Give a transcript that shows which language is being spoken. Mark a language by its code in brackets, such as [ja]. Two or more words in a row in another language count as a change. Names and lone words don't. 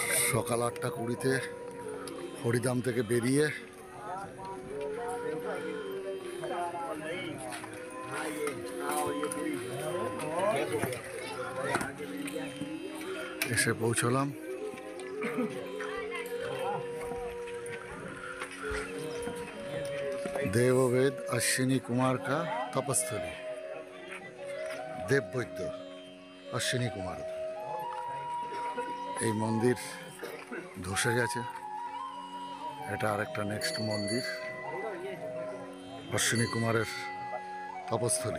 [bn] সকাল 8:20-তে হরিদাম থেকে বেরিয়ে এসে পৌঁছলাম [hi] देववेद अश्विनी कुमार का तपस्थली। [bn] देववैद्য अश्विनी कुमार এই মন্দির ধসে গেছে। এটা আরেকটা নেক্সট মন্দির অশ্বিনী কুমারের তপস্থলী।